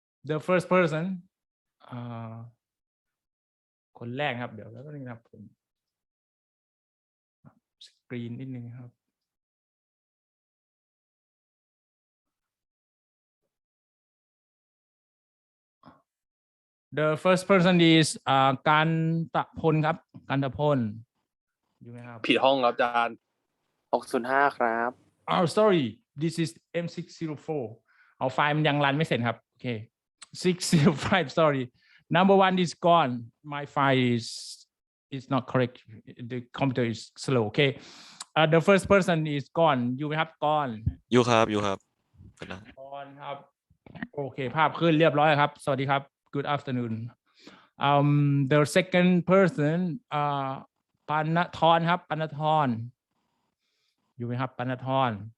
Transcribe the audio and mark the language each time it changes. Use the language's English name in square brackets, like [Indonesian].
[English] The first person [Thai] คนแรกครับเดี๋ยวแล้วก็นี่ครับผมสกรีนนิดนึงครับ [English] The first person is [Thai] กันตะพลครับกันตะพลอยู่ไหมครับ ผิดห้องครับอาจารย์ 605ครับ [English] Oh sorry this is M604 [Thai] เอาไฟล์มันยังรันไม่เสร็จครับโอเค [English] 605 sorry number 1 is gone my file is not correct the computer is slow okay the first person is gone [Thai] อยู่ไหมครับ [English] gone [Thai] อยู่ครับ gone ครับโอเคภาพขึ้นเรียบร้อยครับสวัสดีครับ [English] good afternoon the second person [Thai] ปานธรครับปานธรอยู่ไหมครับปานธร